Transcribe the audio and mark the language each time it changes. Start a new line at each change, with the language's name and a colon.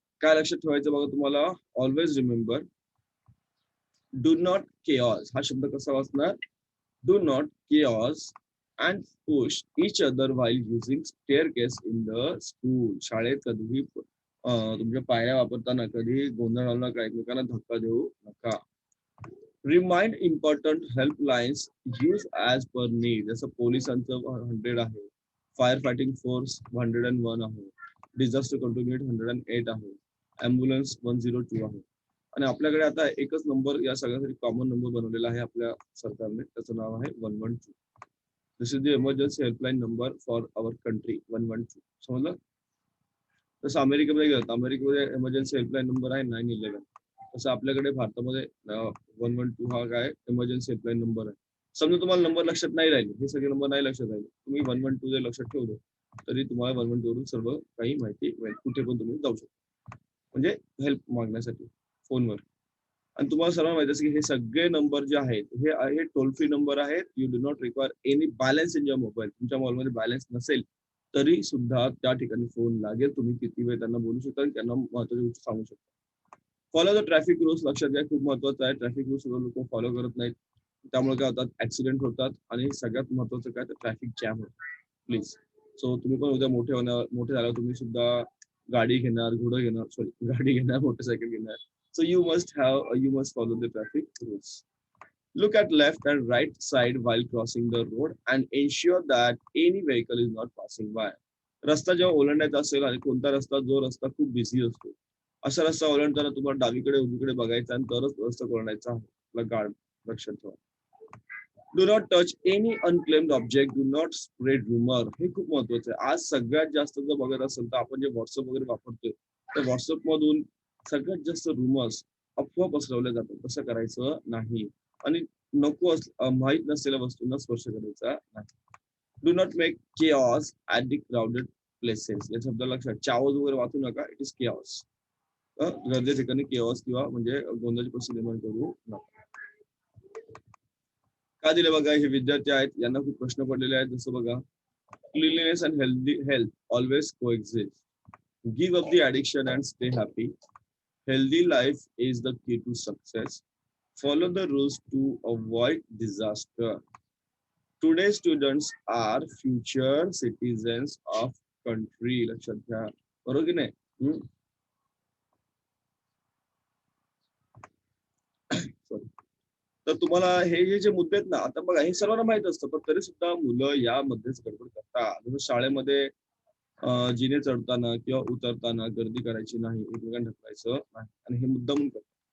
Marathi: काय लक्षात ठेवायचं बघा तुम्हाला,
English: Always remember, do not chaos.
Marathi: हा शब्द कसा वाचणार,
English: Do not chaos and push each other while using staircase in the school.
Marathi: शाळेत कधीही तुमच्या पायऱ्या वापरताना कधी गोंधळ घालू नका, एकमेकांना धक्का देऊ नका.
English: Remind important helplines use as per need.
Marathi: जसं पोलिसांचं 100 आहे, फायर फायटिंग फोर्स 101 आहे, डिझास्टर कंट्रोल युनिट 108 आहे, ॲम्ब्युलन्स 102 आहे. आणि आपल्याकडे आता एकच नंबर या सगळ्यासाठी कॉमन नंबर बनवलेला आहे आपल्या सरकारने, त्याचं नाव आहे 112.
English: This is the emergency helpline number for our country, 112.
Marathi: समजलं. तसं अमेरिकेमध्ये गेलं तर अमेरिकेमध्ये इमर्जन्सी हेल्पलाईन नंबर आहे 911. तसं आपल्याकडे भारतामध्ये 112 हा काय इमर्जन्सी हेल्पलाईन नंबर आहे. समजा तुम्हाला नंबर लक्षात नाही राहिले, हे सगळे नंबर नाही लक्षात राहिले, तुम्ही 112 जर लक्षात ठेवलं तरी तुम्हाला 112 वरून सर्व काही माहिती मिळेल, कुठे पण तुम्ही जाऊ शकता, म्हणजे हेल्प मागण्यासाठी फोनवर. आणि तुम्हाला सर्वांना माहिती असेल की हे सगळे नंबर जे आहेत हे आहे टोल फ्री नंबर आहेत.
English: You do not require any balance in your mobile.
Marathi: तुमच्या मोबाईलमध्ये बॅलन्स नसेल तरी सुद्धा त्या ठिकाणी फोन लागेल. तुम्ही किती वेळ त्यांना बोलू शकता, त्यांना महत्त्वाची गोष्ट सांगू शकता.
English: Follow the traffic rules.
Marathi: लक्षात घ्या, खूप महत्वाचं आहे. ट्रॅफिक रूल्स लोक फॉलो करत नाहीत, त्यामुळे काय होतात, ऍक्सिडेंट होतात आणि सगळ्यात महत्वाचं काय तर ट्रॅफिक जॅम होतं. प्लीज. सो तुम्ही पण उद्या मोठे झाल्यावर तुम्ही सुद्धा गाडी घेणार, घोडं घेणार, सॉरी गाडी घेणार, मोटरसायकल घेणार.
English: So you must follow the traffic rules. Look at left and right side while crossing the road and ensure that any vehicle is not passing by.
Marathi: रस्ता जेव्हा ओलांडायचा असेल आणि कोणता रस्ता, जो रस्ता खूप बिझी असतो, असा रस्ता ओलांडताना तुम्हाला डावीकडे उजवीकडे बघायचा आणि तरच रस्ता ओलांडायचा आहे. आपला गार्ड लक्षात ठेवा.
English: Do not touch any unclaimed object, do not spread rumour.
Marathi: हे खूप महत्वाचं आहे. आज सगळ्यात जास्त जर बघत असेल तर आपण जे व्हॉट्सअप वगैरे वापरतोय, तर व्हॉट्सअप मधून सगळ्यात जास्त रुमर्स, अफवा पसरवल्या जातात. तसं करायचं नाही आणि नको माहीत नसलेल्या वस्तूंना स्पर्श करायचा नाही.
English: Do not make chaos at the crowded places.
Marathi: या शब्द लक्षात, चावज वगैरे वाचू नका,
English: It is chaos.
Marathi: गर्दी ठिकाणी केऑस किंवा म्हणजे गोंधळाची परिस्थिती निर्माण करू नका. का दिले बघा, हे विद्यार्थी आहेत, यांना खूप प्रश्न पडलेले आहेत. जसं बघा,
English: Cleanliness and health always coexist. Give up the addiction and stay happy. Healthy life is the key to success. Follow the rules to avoid disaster. Today's students are future citizens of country.
Marathi: लक्षात घ्या, बरोबर की नाही. तर तुम्हाला हे जे मुद्दे आहेत ना, आता बघा हे सर्वांना माहित असतं, पण तरी सुद्धा मुलं यामध्येच गडबड करतात. जसं शाळेमध्ये जिने चढताना किंवा उतरताना गर्दी करायची नाही, एकमेकांना ढकलायचं नाही, आणि हे मुद्दामून करतात.